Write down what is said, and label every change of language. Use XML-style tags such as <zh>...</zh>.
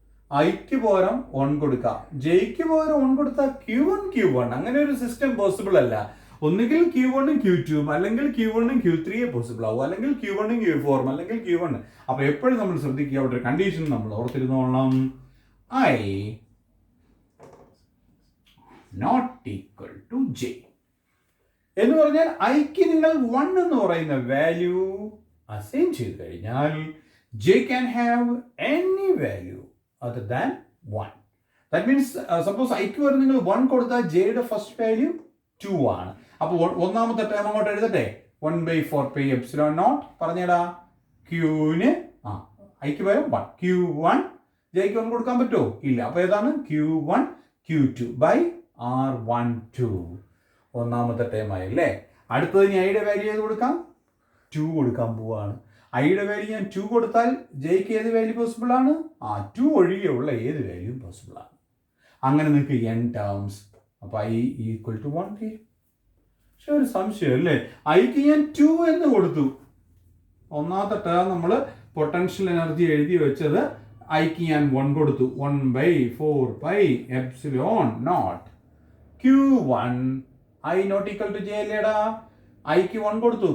<ml>ഐക്ക് പകരം 1 കൊടുക്കാം, ജെയ്ക്ക് പകരം 1 കൊടുത്താൽ Q1 അങ്ങനെ ഒരു സിസ്റ്റം പോസിബിൾ അല്ല. ഒന്നുകിൽ Q1 ഉം Q2 ഉം, അല്ലെങ്കിൽ Q1 ഉം Q3 പോസിബിൾ ആവും, അല്ലെങ്കിൽ Q1 ഉം Q4 ഉം, അല്ലെങ്കിൽ Q1. അപ്പൊ എപ്പോഴും നമ്മൾ ശ്രദ്ധിക്കുക, അവിടെ ഒരു കണ്ടീഷൻ നമ്മൾ ഓർത്തിരുന്നോളണം.</ml> <en>I not equal to j</en> <ml>എന്ന് പറഞ്ഞാൽ ഐക്ക് നിങ്ങൾ 1 എന്ന് പറയുന്ന വാല്യൂ അസൈൻ ചെയ്ത് കഴിഞ്ഞാൽ</ml> <en>j can have any value other than 1. That means suppose</en> <ml>ഐക്ക് വരെ നിങ്ങൾ 1 കൊടുത്താൽ ജെയുടെ ഫസ്റ്റ് വാല്യൂ 2 ആണ്. അപ്പോൾ ഒന്നാമത്തെ ടേം അങ്ങോട്ട് എഴുതട്ടെ. 1/4 എപ്സിലോൺ നോട്ട് പറഞ്ഞേടാ. ക്യൂന് ഐക്ക് വരും 1. Q1 ജെയ്ക്ക് 1 കൊടുക്കാൻ പറ്റുമോ? ഇല്ല. അപ്പോൾ ഏതാണ്? Q1 Q2 by R12. ഒന്നാമത്തെ ടേം ആയല്ലേ. അടുത്തത് ഇനി ഐയുടെ വാല്യൂ ഏത് കൊടുക്കാം? 2 കൊടുക്കാൻ പോവാണ്. ഐയുടെ വാല്യൂ ഞാൻ 2 കൊടുത്താൽ ജെയ്ക്ക് ഏത് വാല്യൂ പോസിബിൾ ആണ്? 2 ഒഴികെയുള്ള ഏത് വാല്യൂ പോസിബിൾ ആണ്. അങ്ങനെ നിങ്ങൾക്ക് n ടേംസ്. അപ്പോൾ I equal to 1 തീരും. പക്ഷെ ഒരു സംശയം അല്ലേ, ഐക്ക് ഞാൻ 2 എന്ന് കൊടുത്തു. ഒന്നാമത്തെ ടേം നമ്മൾ പൊട്ടൻഷ്യൽ എനർജി എഴുതി വെച്ചത് ഐക്ക് ഞാൻ 1 കൊടുത്തു. 1/4 epsilon naught Q1</ml> <en>I not equal to j</en> <ml>അല്ലേടാ. ഐക്ക് 1 കൊടുത്തു.</ml>